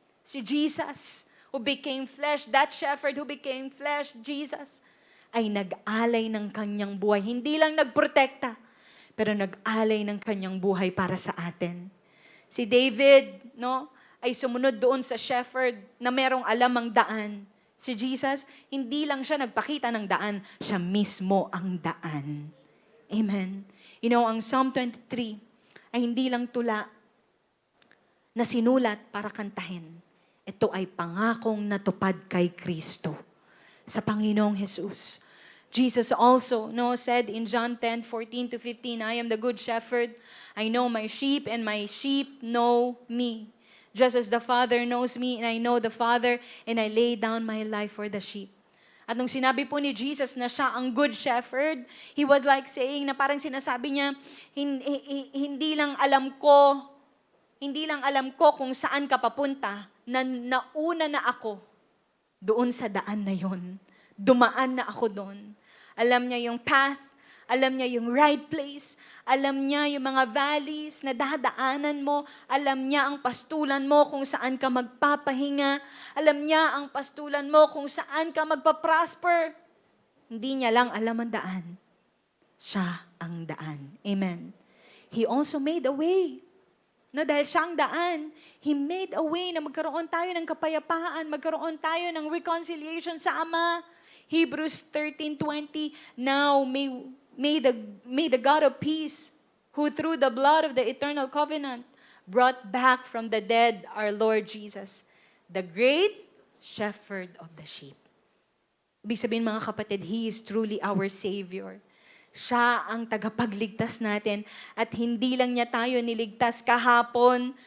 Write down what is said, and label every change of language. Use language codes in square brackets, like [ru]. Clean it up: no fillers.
[en] Si Jesus, who became flesh, that shepherd who became flesh, Jesus, ay nag-alay ng kanyang buhay. [tl] Hindi lang nagprotekta, pero nag-alay ng kanyang buhay para sa atin. Si David, ay sumunod doon sa shepherd na merong alam ang daan. Si Jesus, hindi lang siya nagpakita ng daan, siya mismo ang daan. Amen. Ang Psalm 23 ay hindi lang tula na sinulat para kantahin. Ito ay pangakong natupad kay Kristo sa Panginoong Jesus. [en] Jesus also said in John 10:14-15, I am the good shepherd. I know my sheep and my sheep know me. Just as the Father knows me and I know the Father and I lay down my life for the sheep. [tl] At nung sinabi po ni Jesus na siya ang good shepherd, he was like saying na parang sinasabi niya, hindi lang alam ko kung saan ka papunta, na nauna na ako doon sa daan na yon. Dumaan na ako doon. Alam niya yung path, alam niya yung right place, alam niya yung mga valleys na dadaanan mo, alam niya ang pastulan mo kung saan ka magpapahinga, alam niya ang pastulan mo kung saan ka magpa-prosper. Hindi niya lang alam ang daan. Siya ang daan. Amen. He also made a way. Dahil siya ang daan, He made a way na magkaroon tayo ng kapayapaan, magkaroon tayo ng reconciliation sa Ama. [en] Hebrews 13:20, now may the God of peace, who through the blood of the eternal covenant brought back from the dead our Lord Jesus, the great shepherd of the sheep. [tl] Ibig sabihin mga kapatid, He is truly our Savior. Siya ang tagapagligtas natin at hindi lang niya tayo niligtas kahapon.